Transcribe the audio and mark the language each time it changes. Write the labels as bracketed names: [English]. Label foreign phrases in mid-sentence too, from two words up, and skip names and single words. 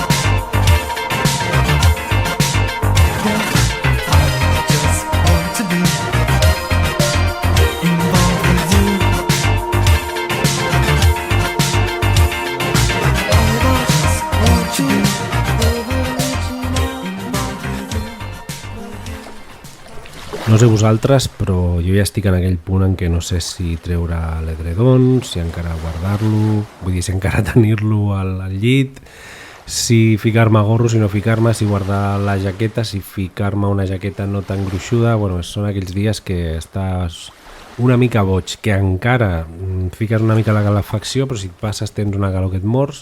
[English] I just want to be involved with you. I just want to be ever reaching out involved with you. [Catalan] No sé vosaltres, però jo ja estic en aquell punt en què no sé si treure l'edredon, si encara guardar-lo, vull dir, si encara tenir-lo al llit, si ficar-me gorro, si no ficar-me, si guardar la jaqueta, si ficar-me una jaqueta no tan gruixuda. Bueno, són aquells dies que estàs una mica boig, que encara fiques una mica la calefacció, però si et passes tens una calor que et mors.